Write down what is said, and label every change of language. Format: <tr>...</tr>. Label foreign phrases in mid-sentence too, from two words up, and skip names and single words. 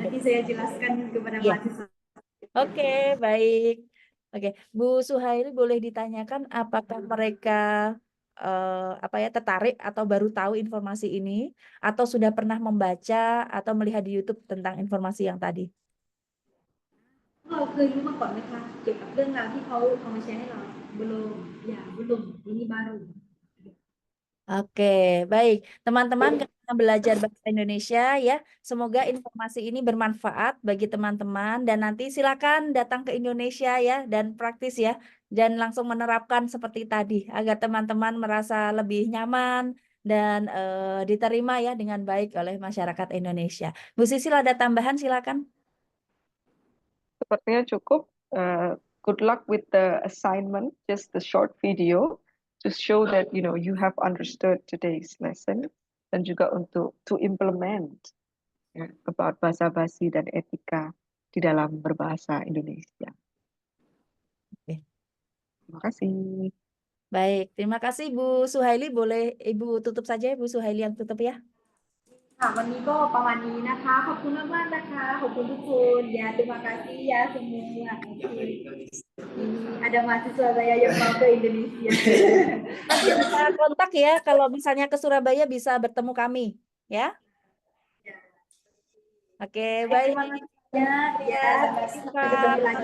<id>Nanti saya jelaskan kepada ya. mahasiswa. Oke, baik. Oke, Bu Suhaili boleh ditanyakan apakah mereka tertarik atau baru tahu informasi ini atau sudah pernah membaca atau melihat di YouTube tentang informasi yang tadi?</id> <th>เราเคยรู้มาก่อนไหมคะเกี่ยวกับเรื่องราวที่เขาเอามาแชร์ให้เรา</th> <id>belum ini baru. Oke, baik. Teman-teman karena belajar bahasa Indonesia ya, semoga informasi ini bermanfaat bagi teman-teman dan nanti silakan datang ke Indonesia ya dan praktis ya dan langsung menerapkan seperti tadi agar teman-teman merasa lebih nyaman dan diterima ya dengan baik oleh masyarakat Indonesia. Bu Sisil ada tambahan silakan. Sepertinya cukup.</id> <en>Good luck with the assignment, just the short video to show that you have understood today's lesson</en> <id>dan juga untuk</id> <en>to implement about</en> <id>basa-basi dan etika di dalam berbahasa Indonesia. Oke. Terima kasih. Baik, terima kasih Bu Suhaili. Boleh Ibu tutup saja ya Bu Suhaili yang tutup ya.</id> <th>ค่ะวันนี้ก็ประมาณนี้นะคะขอบคุณมากๆนะคะขอบคุณทุกคน</th> <id>ya terima kasih ya semua. Ini ada mahasiswa saya yang mau ke Indonesia. Nanti bisa kontak ya kalau misalnya ke Surabaya bisa bertemu kami ya. Oke, baik. Terima kasih banyak ya sampai ketemu lagi.</id>